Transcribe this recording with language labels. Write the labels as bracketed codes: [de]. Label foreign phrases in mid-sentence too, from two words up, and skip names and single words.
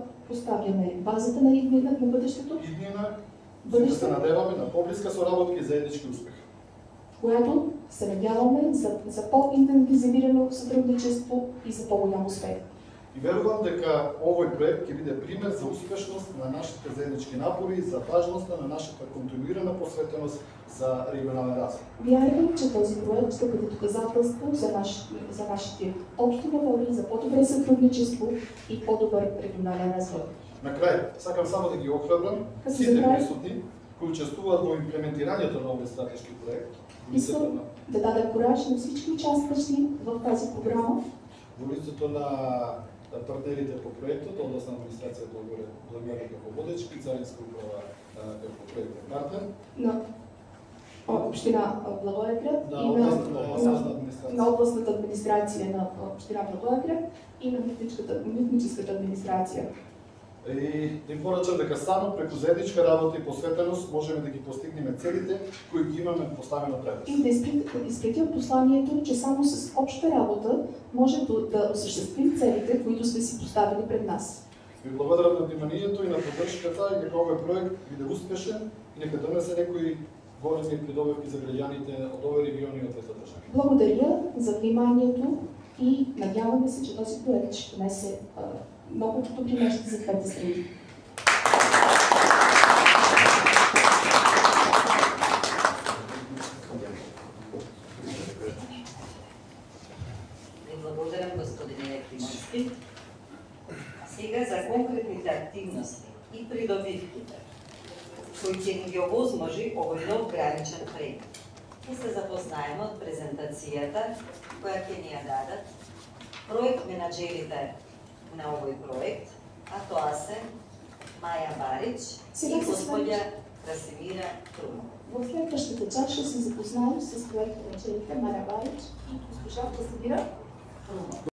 [bg] поставяме базата на иднина на бъдещето, [mk] да се надеваме на по-близка соработка и заеднички успех. [bg] Която се надяваме за по-интензивирано сътрудничество и за по-голям успех. [mk] И верувам дека овој проект ќе биде пример за успешност на нашите заеднички напори и за важноста на нашата континуирана посветеност за регионален развой. [bg] Вярвам, че този проект ще бъде доказателство за нашите общи напори за по-добре сътрудничество и по-добър регионален развой. [mk] На крај, сакам само да ги охрабрам сите присутни кои учествуваат во имплементирањето на овој стратешки проект. [bg] Искам да даде кураж на всички участващи в тази програма. [mk] Во лицето на партнерите по проектот, областна администрација Благоевград како водечки, Царинска управа како проектен партнер. [bg] На община Благоевград и на областната администрация на община Благоевград и на митническата администрация. [mk] И да им порачам дека само преку заедничка работа и посветеност можеме да ги постигнеме целите кои ги имаме поставено пред нас. [bg] И да изпратим посланието, че само с обща работа може да осъществим целите, които сме си поставили пред нас. [mk] Ви благодарам на вниманието и на поддршката и нека овој проект биде успешен и нека донесе некои големи придобивки за граѓаните од овој регион и од двете држави. [bg] Благодаря за вниманието и надяваме се, че този проект ще донесе много добри неща за двете страни. [mk] Благодарам, господин Якимовски. Сега за конкретните активности и придобивките, кои ќе ни ги овозможи овој нов граничен преглед. И се запознаеме од презентацијата која ќе ни ја дадат проект менаџерите на овој проект, а тоа се Маја Барич и господја Красимира Крумова. [bg] В следващата част ще се запознаем с проекта на Маја Барич и госпожа Красимира Крумова.